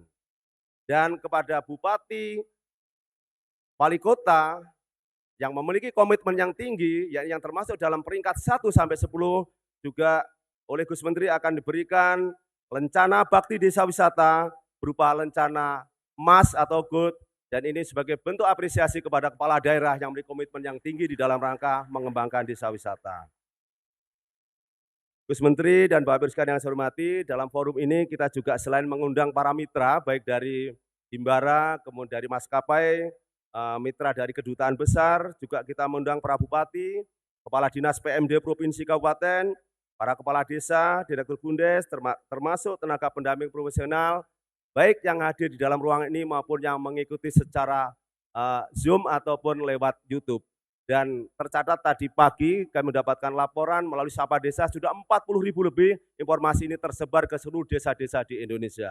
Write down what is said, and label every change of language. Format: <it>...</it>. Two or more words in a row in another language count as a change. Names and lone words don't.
<id>Dan kepada Bupati, Wali Kota yang memiliki komitmen yang tinggi, yang termasuk dalam peringkat 1 sampai 10, juga oleh Gus Menteri akan diberikan lencana bakti desa wisata berupa lencana emas atau gold, dan ini sebagai bentuk apresiasi kepada kepala daerah yang memiliki komitmen yang tinggi di dalam rangka mengembangkan desa wisata. Gus Menteri dan Bapak Ibu sekalian yang saya hormati, dalam forum ini kita juga selain mengundang para mitra, baik dari Himbara, kemudian dari maskapai, mitra dari kedutaan besar, juga kita mengundang para bupati, kepala dinas PMD Provinsi Kabupaten, para kepala desa, direktur Bundes, termasuk tenaga pendamping profesional, baik yang hadir di dalam ruangan ini maupun yang mengikuti secara Zoom ataupun lewat YouTube. Dan tercatat tadi pagi kami mendapatkan laporan melalui Sapa Desa sudah 40.000 lebih informasi ini tersebar ke seluruh desa-desa di Indonesia.</id>